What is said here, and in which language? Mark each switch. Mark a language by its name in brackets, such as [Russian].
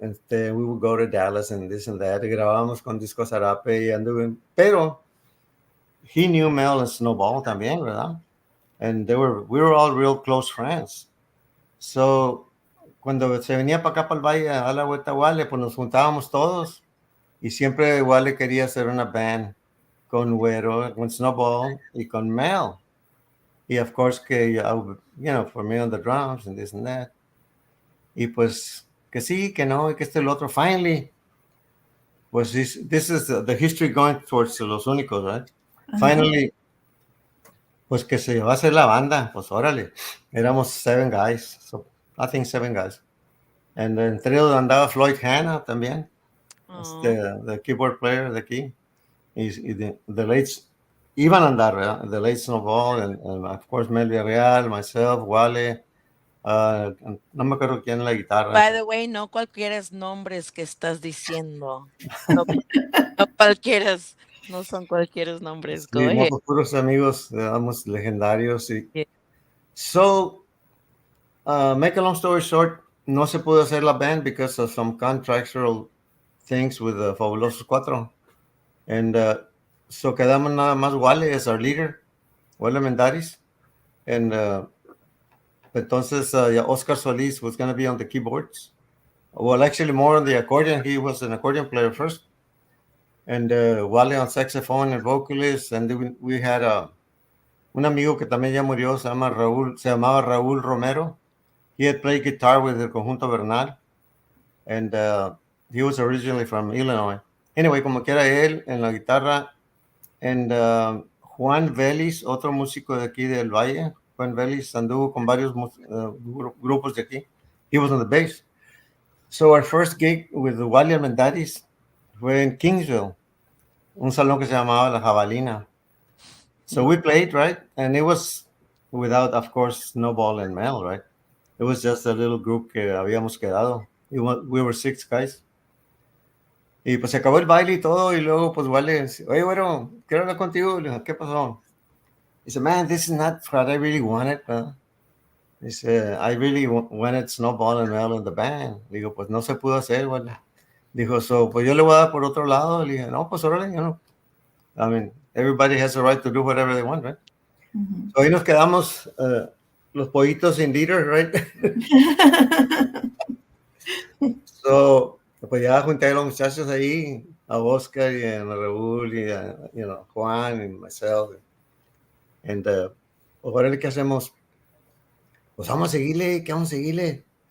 [English] We would go to Dallas and this and that. [Spanish] Y grabábamos con Disco Zarape y anduve. Pero [English] he knew Mel and Snowball [Spanish] también, ¿verdad? [English] And we were all real close friends. [Spanish] So, cuando se venía para acá, para el valle, a la vuelta Wale, pues nos juntábamos todos. Y siempre Wale quería hacer una band con Güero, con Snowball y con Mel. Y [English] of course [Spanish] que, [English] for me on the drums and this and that. [Spanish] Y pues que sí, que no, y que el otro. [English] Finally, [Spanish] pues [English] this is the history going towards Los Únicos, right? Finally, [Spanish] pues que se va a hacer la banda, pues órale. Éramos 7 [English] guys, so I think 7 guys. And [Spanish] entre ellos andaba Floyd Hanna también, [English] the keyboard player [Spanish] de aquí. Y [English] the late, [Spanish] iban a andar, ¿verdad? [English] The late Snowball, and of course Mel Villarreal, myself, Wale, [Spanish] no me acuerdo quién la guitarra. [English] By the way, [Spanish] no cualquiera nombres que estás diciendo. No, no cualquiera, no son cualquiera nombres. [English] Go [Spanish] Sí, no, [English] ahead. [Spanish] pues puros amigos, digamos, legendarios. Y... [English] Yeah. So, make a long story short, [Spanish] no se pudo hacer la [English] band because of some contractual things with the Fabulosos Cuatro. And so [Spanish] quedamos nada más [English] Wale as our leader, Wale Mendaris. And [Spanish] entonces [English] Oscar Solis was going to be on the keyboards. Well, actually more on the accordion. He was an accordion player first. And Wale on saxophone and vocalist. And we had [Spanish] un amigo que también ya murió, se llamaba Raúl Romero. [English] He had played guitar with [Spanish] el [English] Conjunto Bernal. And he was originally from Illinois. Anyway, [Spanish] como quiera él en la guitarra. [English] And [Spanish] Juan Vélez, otro músico de aquí del Valle. Juan Vélez anduvo con varios grupos de aquí. [English] He was on the bass. So our first gig with the [Spanish] Wally Armendariz fue en Kingsville, un salón que se llamaba La Jabalina. [English] So we played, right? And it was without, of course, Snowball and Mel, right? It was just a little group [Spanish] que habíamos quedado. [English] We were 6 guys. [Spanish] Y pues se acabó el baile y todo, y luego pues Wally, oye, bueno, quiero hablar contigo. Le dije, ¿qué pasó? [English] He said, man, this is not what I really wanted, huh? He said, I really wanted Snowball and Mel in the band. [Spanish] Digo, pues no se pudo hacer, Wally. Dijo, pues yo le voy a dar por otro lado. Le dije, no, pues órale, [English] I mean, everybody has a right to do whatever they want, right? Mm-hmm. So [Spanish] ahí nos quedamos los pollitos sin leader, [English] right? [Spanish] So, pues ya junté a los muchachos ahí, a Oscar y a Raúl y a Juan y [English] myself. And, [Spanish] pues órale, ¿qué hacemos? Pues vamos a seguirle, ¿qué vamos a seguirle?